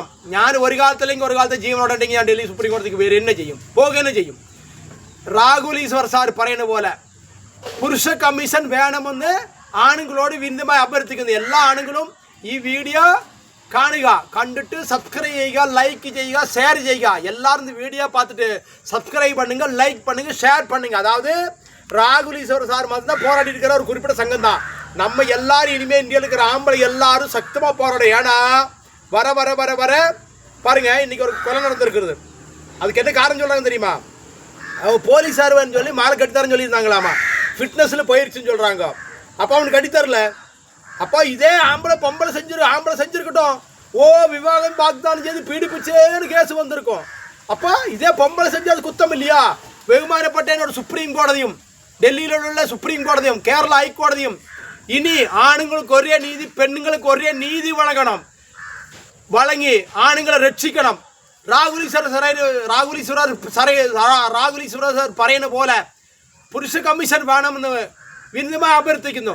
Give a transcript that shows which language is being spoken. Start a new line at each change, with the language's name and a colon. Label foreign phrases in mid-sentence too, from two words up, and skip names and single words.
Malayalam: ഞാൻ ഒരു കാലത്തല്ലെങ്കിൽ ഒരു കാലത്ത് ജീവനോടെ ഉണ്ടെങ്കിൽ ഞാൻ ഡൽഹി സുപ്രീം കോടതിക്ക് വരിക തന്നെ ചെയ്യും, പോകുക തന്നെ ചെയ്യും. രാഹുൽ ഈശ്വർ സാർ പറയുന്ന പോലെ പുരുഷ കമ്മീഷൻ വേണമെന്ന് ആണുങ്ങളോട് വിനീതമായി അഭ്യർത്ഥിക്കുന്നു. എല്ലാ ആണുങ്ങളും ഈ വീഡിയോ കാണുക, കണ്ടിട്ട് സബ്സ്ക്രൈബ് ചെയ്യുക, ലൈക്ക് ചെയ്യുക, ஷேர் ചെയ്യുക.
Tamil: எல்லாரும் இந்த வீடியோ பார்த்துட்டு சப்ஸ்கிரைப் பண்ணுங்க, லைக் பண்ணுங்க, ஷேர் பண்ணுங்க. அதாவது ராகுல் ஈஸ்வர் சார் மாதிரி தான் போராடி இருக்கிற ஒரு குறிப்பிட்ட சங்கம் தான். நம்ம எல்லாரும் இனிமேல் இந்தியாவில் இருக்கிற ஆம்பளை எல்லாரும் சக்தமாக போராடும். ஏன்னா வர வர வர வர பாருங்க, இன்னைக்கு ஒரு கொலை நடந்திருக்கிறது. அதுக்கு என்ன காரணம் சொல்கிறாங்க தெரியுமா? அவன் போலீஸாருன்னு சொல்லி மாலை கட்டித்தாருன்னு சொல்லியிருந்தாங்களாமா. ஃபிட்னஸில் போயிடுச்சுன்னு சொல்கிறாங்க. அப்போ அவனுக்கு கட்டித்தரல. அப்போ இதே பொம்பளை செஞ்சுருக்கட்டும்.
Malayalam: ഓ വിവാഹ വാഗ്ദാനം ചെയ്ത് പീഡിപ്പിച്ചെന്ന്
Tamil: கேஸ் வந்திருக்கும். அப்போ இதே பொம்பளை செஞ்சு அது குத்தம் இல்லையா?
Malayalam: ബഹുമാനപ്പെട്ട എന്നോട് സുപ്രീം കോടതിയും ഡൽഹിയിലുള്ള സുപ്രീം കോടതിയും കേരള ഹൈക്കോടതിയും ഇനി ആണുങ്ങൾക്ക് ഒരേ നീതി, പെണ്ണുങ്ങൾക്ക് ഒരേ നീതി വഴങ്ങണം. വഴങ്ങി ആണുങ്ങളെ രക്ഷിക്കണം. രാഹുൽ ഈശ്വർ സാർ പറയുന്ന പോലെ പുരുഷ കമ്മീഷൻ വേണമെന്ന് വിനീതമായി അഭ്യർത്ഥിക്കുന്നു.